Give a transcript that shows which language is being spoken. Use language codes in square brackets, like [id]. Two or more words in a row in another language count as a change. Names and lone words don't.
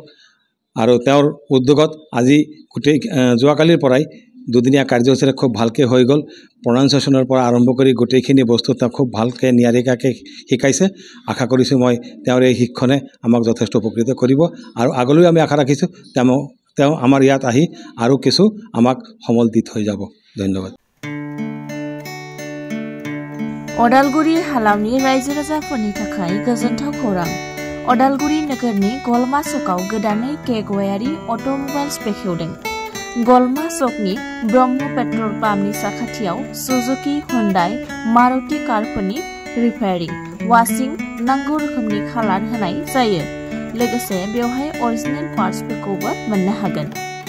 [as] আৰু তেওঁৰ উদ্যোগত আজি যোৱাকালিৰ পৰাই দুদিনীয়া কাৰ্যসূচীৰে খুব ভালকৈ হৈ গ'ল। প্ৰনাউন্সিয়েশ্যনৰ পৰা আৰম্ভ কৰি গোটেইখিনি বস্তু তেওঁ খুব ভালকৈ নিয়াৰিকাকৈ শিকাইছে। আশা কৰিছোঁ মই তেওঁৰ এই শিক্ষণে আমাক যথেষ্ট উপকৃত কৰিব। আৰু আগলৈ আমি আশা ৰাখিছোঁ তেওঁ আমাৰ ইয়াত আহি আৰু কিছু আমাক সমল দি থৈ যাব। ধন্যবাদ। [brx] अदालगुरि हालामनि रायजो राजाफोरनि थाखाय गोजोनथाव खौरां। अदालगुरि नोगोरनि गलमा सकआव गोदानै के गयारि अट'मबाइल्स बेखेवदों। गलमा सकनि ब्रह्म पेट्रल पाम्पनि साखाथियाव सुजुकी हुंडाई मारुति कारफोरनि रिपेयारिं वाशिं नांगौ रोखोमनि खालार होनाय जायो लोगोसे बेवहाय [en] original parts [brx] मोननो हागोन।